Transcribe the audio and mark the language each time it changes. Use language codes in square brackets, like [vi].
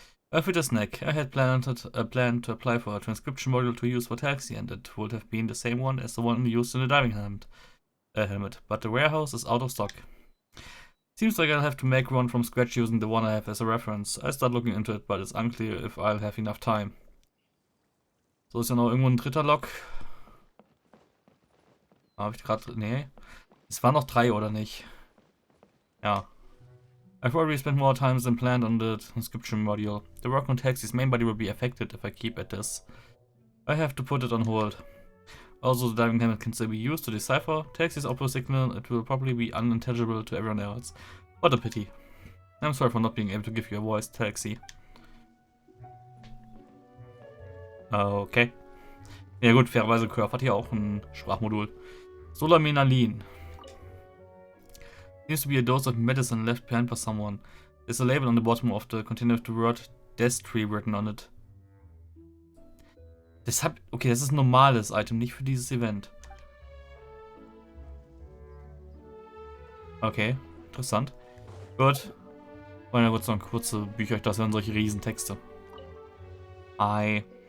[en] With a snack, I had planned to apply for a transcription module to use for Taxi, and it would have been the same one as the one used in the diving helmet, but the warehouse is out of stock. Seems like I'll have to make one from scratch using the one I have as a reference. I start looking into it, but it's unclear if I'll have enough time. [de] So ist ja noch irgendwo ein dritter Log. Habe ich gerade... Nee. Es waren noch 3, oder nicht? Ja. [en] I've already spent more time than planned on the transcription module. The work on Taxi's main body will be affected if I keep at this. I have to put it on hold. Also, the diving helmet can still be used to decipher Taxi's output signal. It will probably be unintelligible to everyone else. What a pity. I'm sorry for not being able to give you a voice, Taxi. Okay. [de] Ja gut, fairerweise Curve hat hier auch ein Sprachmodul. Solamenalin. [en] Seems to be a dose of medicine left behind by someone. There's a label on the bottom of the container with the word Destry written on it. [de] Deshalb, okay, das ist ein normales Item, nicht für dieses Event. Okay, interessant. Gut. Und dann wird es noch kurze Bücher, das wären solche Riesentexte. Ei.